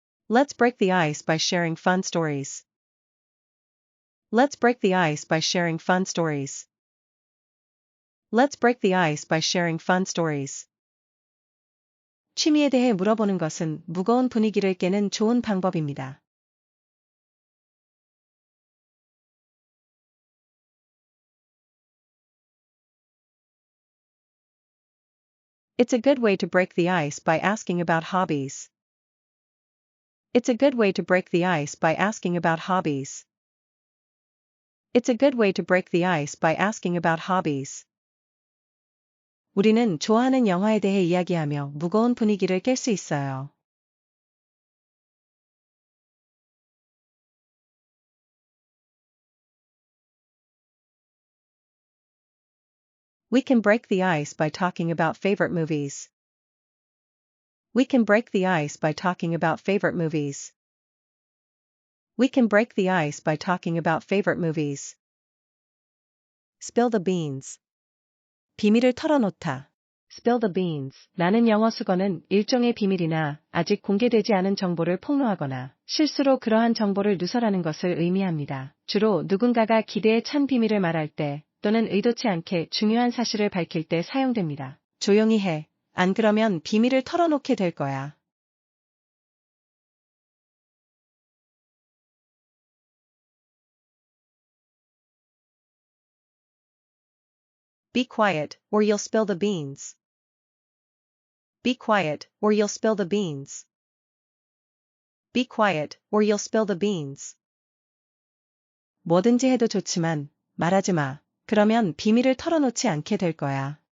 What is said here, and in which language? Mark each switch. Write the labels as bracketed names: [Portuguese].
[English] Let's break the ice by sharing fun stories. Let's break the ice by sharing fun stories. Let's break the ice by sharing fun stories. [Korean] 취미에 대해 물어보는 것은 무거운 분위기를 깨는 좋은 방법입니다. [English] It's a good way to break the ice by asking about hobbies. It's a good way to break the ice by asking about hobbies. It's a good way to break the ice by asking about hobbies. [Korean] 우리는 좋아하는 영화에 대해 이야기하며 무거운 분위기를 깰 수 있어요. [English] We can break the ice by talking about favorite movies. We can break the ice by talking about favorite movies. We can break the ice by talking about favorite movies. Spill the beans. [Korean] 비밀을 털어놓다. [English] Spill the beans [Korean] 라는 영어 수거는 일종의 비밀이나 아직 공개되지 않은 정보를 폭로하거나 실수로 그러한 정보를 누설하는 것을 의미합니다. 주로 누군가가 기대에 찬 비밀을 말할 때 또는 의도치 않게 중요한 사실을 밝힐 때 사용됩니다. 조용히 해. 안 그러면 비밀을 털어놓게 될 거야. [English] Be quiet, or you'll spill the beans. Be quiet, or you'll spill the beans. Be quiet, or you'll spill the beans. [Korean] 뭐든지 해도 좋지만 말하지 마. 그러면 비밀을 털어놓지 않게 될 거야.